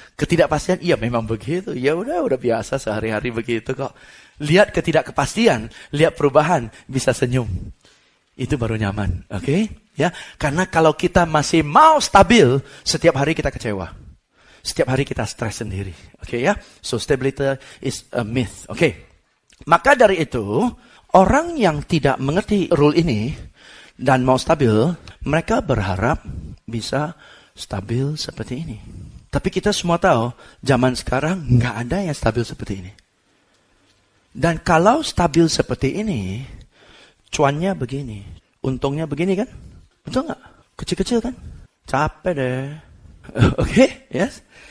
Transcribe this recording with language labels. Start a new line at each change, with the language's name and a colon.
Indonesian: Ketidakpastian, iya memang begitu. Ya udah biasa sehari-hari begitu kok. Lihat ketidakkepastian, lihat perubahan, bisa senyum. Itu baru nyaman, oke? Ya, karena kalau kita masih mau stabil, setiap hari kita kecewa. Setiap hari kita stres sendiri, oke ya?
English: So stability is a myth, oke?
Indonesian: Maka dari itu, orang yang tidak mengerti rule ini dan mau stabil, mereka berharap bisa stabil seperti ini. Tapi kita semua tahu, zaman sekarang nggak ada yang stabil seperti ini. Dan kalau stabil seperti ini, cuannya begini, untungnya begini kan? Betul nggak? Kecil-kecil kan? Capek deh. Oke, yes?